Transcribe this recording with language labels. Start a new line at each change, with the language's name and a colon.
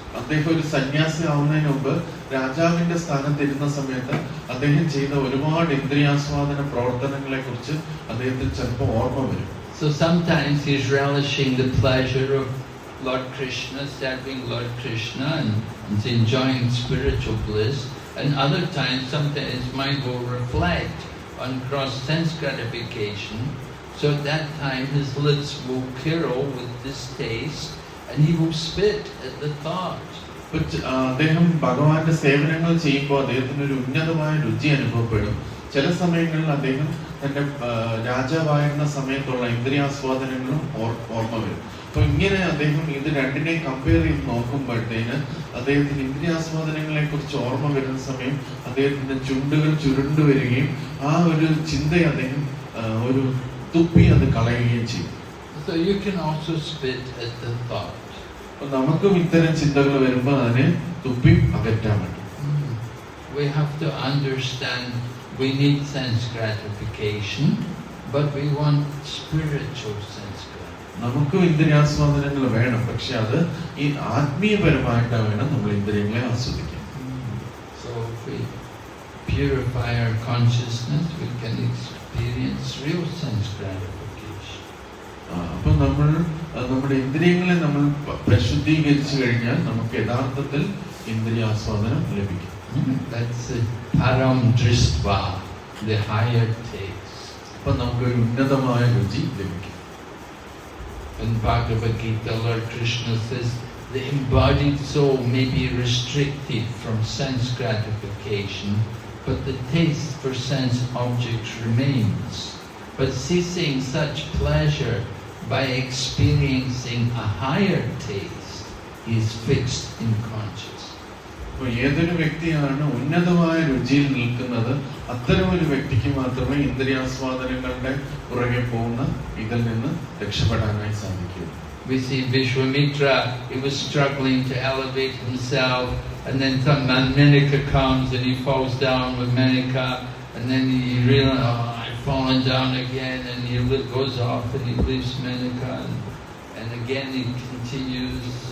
Malayalam: അദ്ദേഹം ഒരു സന്യാസി ആവുന്നതിന് മുമ്പ് രാജാവിന്റെ സ്ഥാനത്തിരുന്ന സമയത്ത് അദ്ദേഹം ചെയ്ത ഒരുപാട് ഇന്ദ്രിയാസ്വാദന പ്രവർത്തനങ്ങളെ കുറിച്ച് അദ്ദേഹത്തിന് ചിലപ്പോൾ ഓർമ്മ വരും.
English: So sometimes he's relishing the pleasure of Lord Krishna, serving Lord Krishna and enjoying spiritual bliss, and other times sometimes his mind will reflect on gross sense gratification. So at that time his lips will curl with distaste and he will spit at the thought.
Malayalam: അദ്ദേഹം ഭഗവാന്റെ സേവനങ്ങൾ ചെയ്യുമ്പോൾ അദ്ദേഹത്തിന് ഒരു ഉന്നതമായ രുചി അനുഭവപ്പെടും. ചില സമയങ്ങളിൽ അദ്ദേഹം തന്റെ രാജാവായിരുന്ന സമയത്തുള്ള ഇന്ദ്രിയാസ്വാദനങ്ങളും ഓർമ്മ വരും. അപ്പൊ ഇങ്ങനെ അദ്ദേഹം ഇത് രണ്ടിനെയും കമ്പയർ ചെയ്ത് നോക്കുമ്പോഴത്തേന് അദ്ദേഹത്തിന് ഇന്ദ്രിയാസ്വാദനങ്ങളെ കുറിച്ച് ഓർമ്മ വരുന്ന സമയം അദ്ദേഹത്തിന്റെ ചുണ്ടുകൾ ചുരുണ്ടു വരികയും ആ ഒരു ചിന്തയെ അദ്ദേഹം ഒരു തുപ്പി അത് കളയുകയും ചെയ്യും.
English: So you can also spit at the thought.
Malayalam: നമുക്കും ഇത്തരം ചിന്തകൾ വരുമ്പോൾ അതിനെ തുപ്പി അകറ്റാൻ പറ്റും.
English: We have to understand we need sense gratification, but we want spiritual sense gratification.
Malayalam: നമുക്കും ഇന്ദ്രിയാസ്വാദനങ്ങൾ വേണം, പക്ഷെ അത് ഈ ആത്മീയപരമായിട്ടാണ് വേണം നമ്മൾ ഇന്ദ്രിയങ്ങളെ ആസ്വദിക്കാൻ.
English: So if we purify our consciousness, we can experience real sense gratification.
Malayalam: അപ്പൊ നമ്മൾ നമ്മുടെ ഇന്ദ്രിയങ്ങളെ നമ്മൾ പരിശുദ്ധീകരിച്ചു കഴിഞ്ഞാൽ നമുക്ക് യഥാർത്ഥത്തിൽ ഇന്ദ്രിയാസ്വാദനം ലഭിക്കും.
English: That's param dristva, the higher taste.
Malayalam: അപ്പൊ നമുക്ക് ഒരു ഉന്നതമായ രുചി ലഭിക്കും.
English: In Bhagavad Gita, Lord Krishna says the embodied soul may be restricted from sense gratification, but the taste for sense objects remains. But ceasing such pleasure by experiencing a higher taste, he is fixed in consciousness.
Malayalam: അപ്പോൾ ഏതൊരു വ്യക്തിയാണ് ഉന്നതമായ രുചിയിൽ നിൽക്കുന്നത്, അത്തരം ഒരു വ്യക്തിക്ക് മാത്രമേ ഇന്ദ്രിയാസ്വാദനങ്ങളുടെ പുറകെ പോകുന്ന ഇതിൽ നിന്ന് രക്ഷപ്പെടാനായി സാധിക്കൂ.
English: We see Vishwamitra, he was struggling to elevate himself, and then some Menaka comes and he falls down with Menaka, and then he realizes, I've fallen down again, and he goes off and he leaves Menaka, and again he continues.